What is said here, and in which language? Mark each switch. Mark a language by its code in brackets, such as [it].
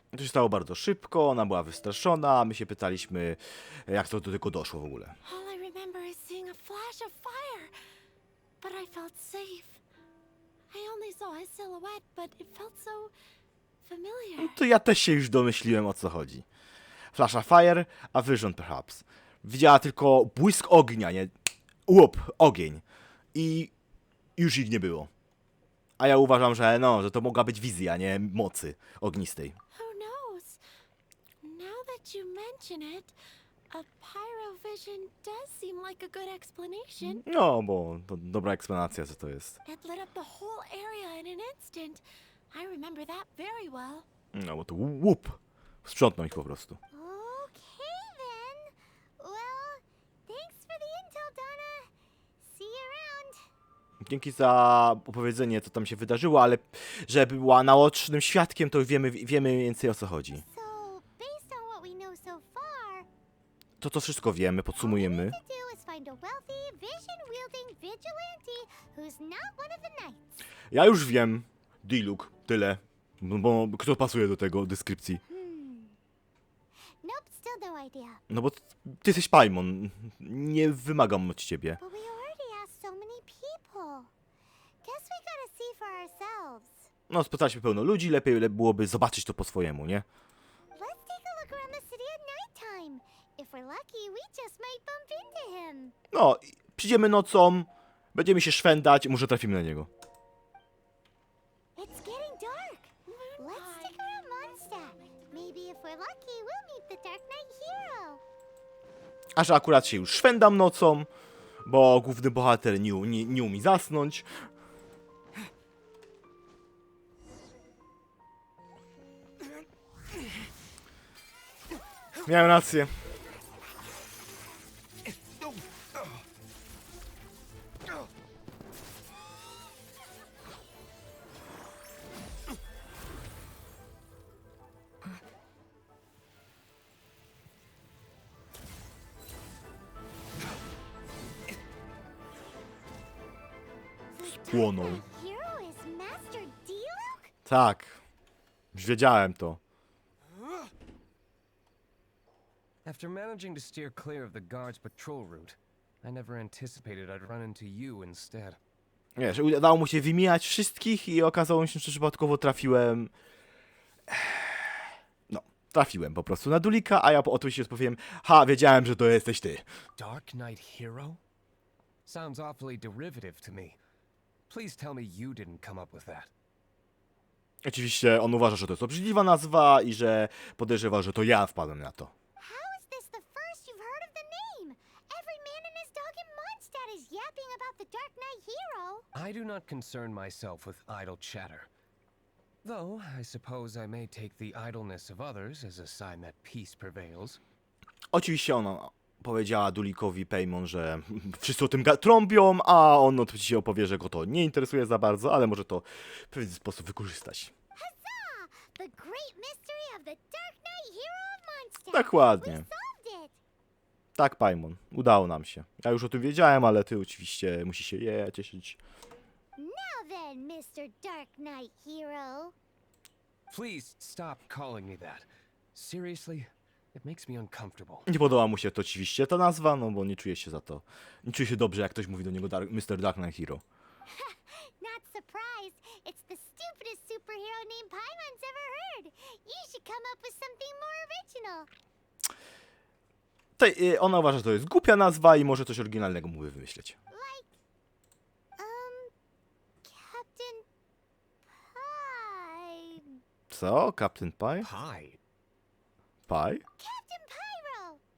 [pl] To się stało bardzo szybko, ona była wystraszona, a my się pytaliśmy, jak to do tego doszło w ogóle. [en] All I remember is seeing a flash of fire, but I felt safe. I only saw his silhouette, but it felt so familiar. [pl] To ja też się już domyśliłem, o co chodzi. [en] Flash of fire, a vision perhaps. [pl] Widziała tylko błysk ognia, nie? Łup, ogień. I już ich nie było. A ja uważam, że że to mogła być wizja, nie mocy ognistej. [en] Who knows? Now that you mention it, a pyrovision does seem like a good explanation. [pl] No, bo to dobra eksplanacja, co to jest. [en] It lit up the whole area in an instant. I remember that very well. [pl] No, bo to łup. Sprzątnął ich po prostu. [en] Okay then. Well, thanks for the intel, Donna. See you around. [pl] Dzięki za opowiedzenie, co tam się wydarzyło, ale że była naocznym świadkiem, to już wiemy więcej, o co chodzi. [en] So, based on what we know so far, [pl] To wszystko wiemy, podsumujemy. [en] all we need to do is find a wealthy, vision-wielding vigilante who's not one of the knights. [pl] Ja już wiem, Diluk, tyle. Bo kto pasuje do tego deskrypcji? [en] Nope, still no idea. [pl] No bo ty jesteś Paimon. Nie wymagam od ciebie. [en] But we already asked so many people. Guess we gotta see for ourselves. [pl] No, spotkaliśmy pełno ludzi, lepiej byłoby zobaczyć to po swojemu, nie? [en] Let's take a look around the city at nighttime. If we're lucky, we just might bump into him. [pl] No, przyjdziemy nocą, będziemy się szwendać i może trafimy na niego. [en] It's getting dark. Let's stick around Mondstadt. Maybe if we're lucky, we'll meet the Darknight Hero. [pl] A że akurat się już szwendam nocą, bo główny bohater nie umie zasnąć. Miałem rację. Spłonął. [en] Hero is Master D-Luke? [pl] Tak. Już wiedziałem to. [en] After managing to steer clear of the guard's patrol route, I never anticipated I'd run into you instead. [pl] Wiesz, udało mu się wymieniać wszystkich i okazało się, że przypadkowo trafiłem... No, trafiłem po prostu na Dulika, a ja oczywiście odpowiem, wiedziałem, że to jesteś ty. [en] Darknight Hero? Sounds awfully derivative to me. Please tell me you didn't come up with that. [pl] Oczywiście on uważa, że to jest obrzydliwa nazwa i że podejrzewa, że to ja wpadłem na to. [en] How is this the first you've heard of the name? Every man and his dog in Mondstadt is yapping about the Darknight Hero. I do not concern myself with idle chatter. Though, I suppose I may take the idleness of others as a sign that peace prevails. [pl] Oczywiście ona powiedziała Dulikowi Paimon, że wszyscy o tym trąbią, a on oczywiście opowie, że go to nie interesuje za bardzo, ale może to w pewien sposób wykorzystać. [en] Huzzah! The great mystery of the Darknight Hero of Mondstadt. [pl] Dokładnie. [en] We solved it. [pl] Tak, Paimon, udało nam się. Ja już o tym wiedziałem, ale ty oczywiście musisz się cieszyć. [en] Now then, Mr. Darknight Hero. Please stop calling me that. Seriously, it makes me uncomfortable. [pl] Nie podoba mu się to oczywiście ta nazwa, no bo nie czuje się za to. Nie czuje się dobrze, jak ktoś mówi do niego Mr. [en] Darknight Hero. Not surprised. It's the stupidest superhero name Paimon's ever heard. You should come up with something more original. [pl] Ona uważa, że to jest głupia nazwa i może coś oryginalnego mówi wymyśleć. [en] Like, Captain Pie. [pl] Co? Captain Pie? [en] Pie. Pie? Captain Pyro.